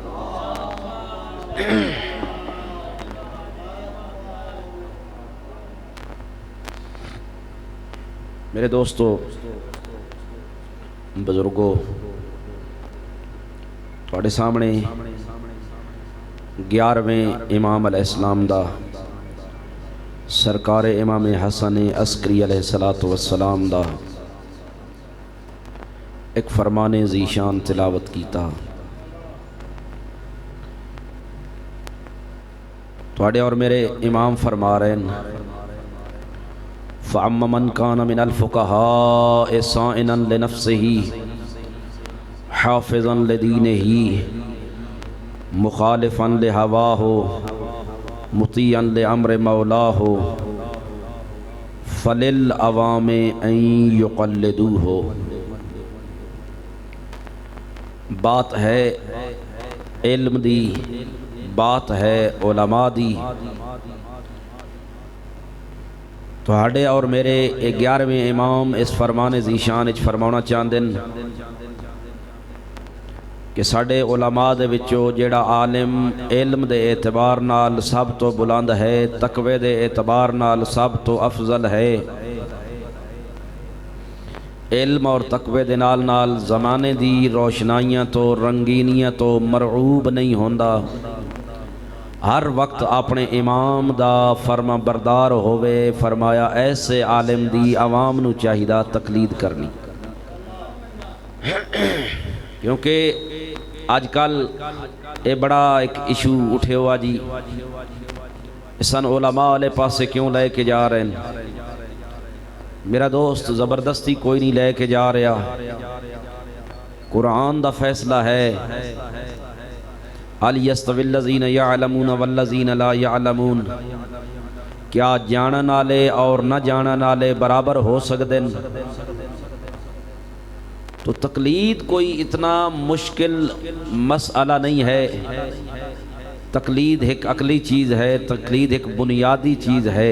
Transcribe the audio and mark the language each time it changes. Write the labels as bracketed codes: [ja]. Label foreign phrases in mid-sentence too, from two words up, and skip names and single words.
[pa] میرے دوستو، بزرگوں، تواڈے سامنے 11ویں امام [ar] علیہ السلام [pa] دا سرکار امام حسن عسکری [ar] علیہ السلام [pa] دا ایک فرمان ذیشان تلاوت کیتا۔ تواڈے اور میرے امام فرما رہے ہیں، [ar] فَأَمَّا مَنْ كَانَ مِنَ الْفُقَهَاءِ صَائِنًا لِنَفْسِهِ حافظا لدینہ مخالفا لہواہ مطیعا لامر مولاہ فللعوام ان یقلدوہ۔ [pa] بات ہے علم دی، بات ہے علماء دی، تہاڈے اور میرے 11ویں امام اس فرمان ذیشان وچ فرمانا چاہندے کہ ساڈے علماء دے وچوں جیڑا عالم علم دے اعتبار نال سب تو بلند ہے، تقوی دے اعتبار نال سب تو افضل ہے، علم اور تقوی دے نال نال زمانے دی روشنائیاں تو رنگینیاں تو مرعوب نہیں ہوندا، ہر وقت اپنے امام دا فرما بردار ہوئے۔ فرمایا ایسے عالم دی عوام نو چاہیدہ تقلید کرنی، کیونکہ آج کل یہ بڑا ایک ایشو اٹھے ہوا جی، سن علماء والے پاسے کیوں لے کے جا رہے ہیں؟ میرا دوست زبردستی کوئی نہیں لے کے جا رہا، قرآن دا فیصلہ ہے، [ar] هل يستوي الذين يعلمون والذين لا يعلمون، [pa] کیا جانن والے اور نہ جانن والے برابر ہو سکتے ہیں؟ [ur] تو تقلید کوئی اتنا مشکل مسئلہ نہیں ہے، تقلید ایک عقلی چیز ہے، تقلید ایک بنیادی چیز ہے۔